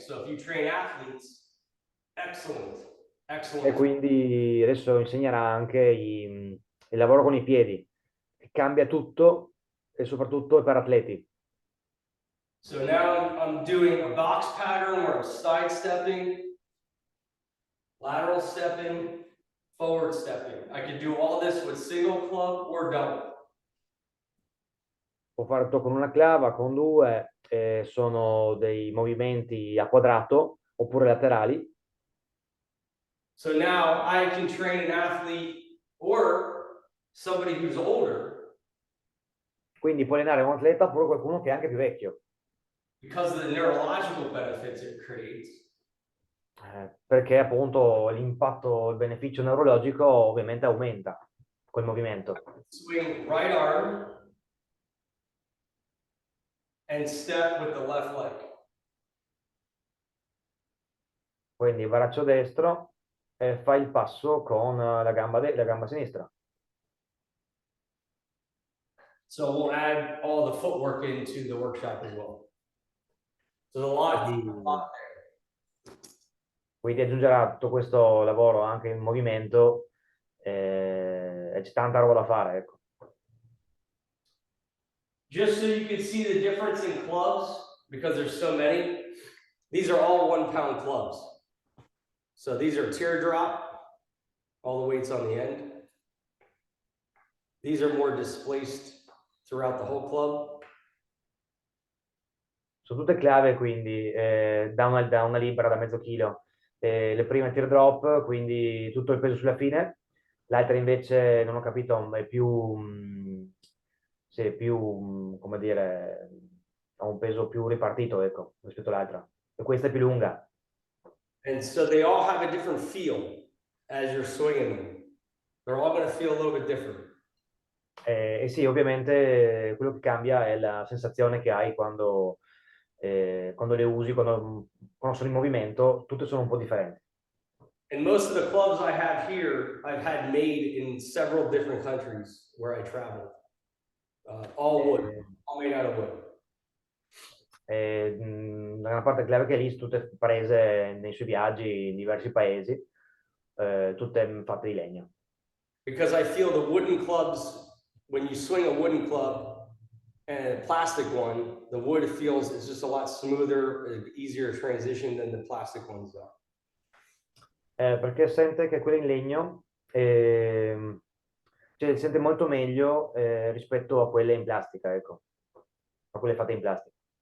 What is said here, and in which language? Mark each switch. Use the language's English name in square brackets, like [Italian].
[English] So if you train athletes, excellent, [Italian] E [English] excellent. [Italian] quindi adesso insegnerà anche il lavoro con i piedi, che cambia tutto e soprattutto per atleti. [English] So now I'm doing a box pattern where I'm sidestepping, lateral stepping, forward stepping. I could do all this with single club or double. [Italian] Può fare tutto con una clava, con due, sono dei movimenti a quadrato oppure laterali. [English] So now I can train an athlete or somebody who's older [Italian] Quindi puoi allenare un atleta oppure qualcuno che è anche più vecchio. [English] because of the neurological benefits it creates. [Italian] Perché appunto l'impatto, il beneficio neurologico ovviamente aumenta col movimento. [English] Swing right arm and step with the left leg. [Italian] Quindi braccio destro e fai il passo con la gamba sinistra. [English] So we'll add all the footwork into the workshop as well. So a lot there. [Italian] Quindi aggiungerà tutto questo lavoro anche in movimento e c'è tanta roba da fare, ecco. [English] Just so you can see the difference in clubs, because there's so many, these are all 1 pound clubs. So these are teardrop, all the weights on the end. These are more displaced throughout the whole club. [Italian] sono tutte clave, quindi da una libera, da mezzo chilo. Le prime teardrop, quindi tutto il peso sulla fine. L'altra invece, non ho capito, è più, sì, più, come dire, ha un peso più ripartito, ecco, rispetto all'altra. E questa è più lunga. [English] And so they all have a different feel as you're swinging them. They're all going to feel a little bit different. [Italian] E sì, ovviamente quello che cambia è la sensazione che hai quando le usi, quando sono in movimento, tutte sono un po' differenti. [English] And most of the clubs I have here, I've had made in several different countries where I traveled. All wood, all made out of wood. [Italian] La gran parte clave che hai lì sono tutte prese nei suoi viaggi in diversi paesi, tutte fatte di legno. [English] Because I feel the wooden clubs, when you swing a wooden club and a plastic one, the wood feels is just a lot smoother, easier transition than the plastic ones are. [Italian] Perché sente che quella in legno cioè, sente molto meglio rispetto a quelle in plastica, ecco, a quelle fatte in plastica.